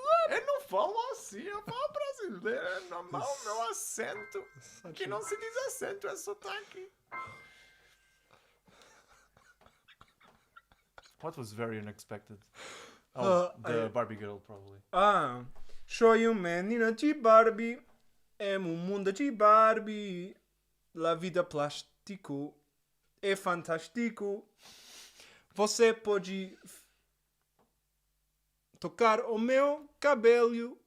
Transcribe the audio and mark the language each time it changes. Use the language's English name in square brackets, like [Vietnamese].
[Portuguese] Eu não falo assim, eu falo brasileiro, é normal, meu acento. Que não se diz acento, é sotaque. [English] What was very unexpected? Oh, the Barbie girl, probably. [Portuguese] Ah, sou uma menina de Barbie, é um mundo de Barbie. La vida plástico é fantástico. Você pode tocar o meu cabelo.